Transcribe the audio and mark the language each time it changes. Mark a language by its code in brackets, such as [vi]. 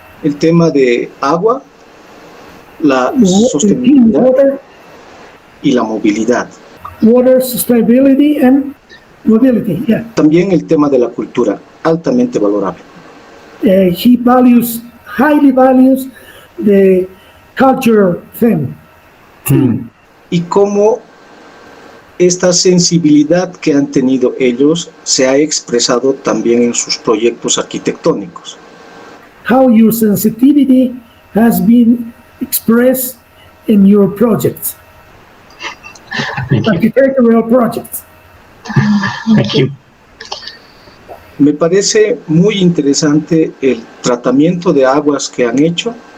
[es] El tema de agua, la sostenibilidad y la movilidad. [en] Water sustainability and mobility, yeah. [es] También el tema de la cultura, altamente valorable. [en] He highly values the culture thing. [es] Y cómo esta sensibilidad que han tenido ellos se ha expresado también en sus proyectos arquitectónicos. [en] How your sensitivity has been expressed in your projects, Thank you. architectural projects. Thank you. [es] Me parece muy interesante el tratamiento de aguas que han hecho.